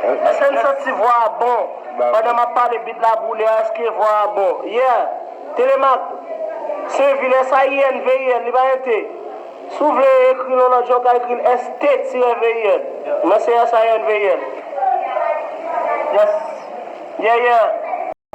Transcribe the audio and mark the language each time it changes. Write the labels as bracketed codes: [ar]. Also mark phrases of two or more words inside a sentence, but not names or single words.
[ht] Èske n santi vwa bon? Ba. Pandan m ap pale bit la boule, èske vwa bon? Yeah. Telemak, se vil S A I N V I N, li ba rete. Si ou vle ekri nou nan jò, ka ekri S T tiret V I N. Men se S A I N V I N. [en] Yes. Yeah, yeah.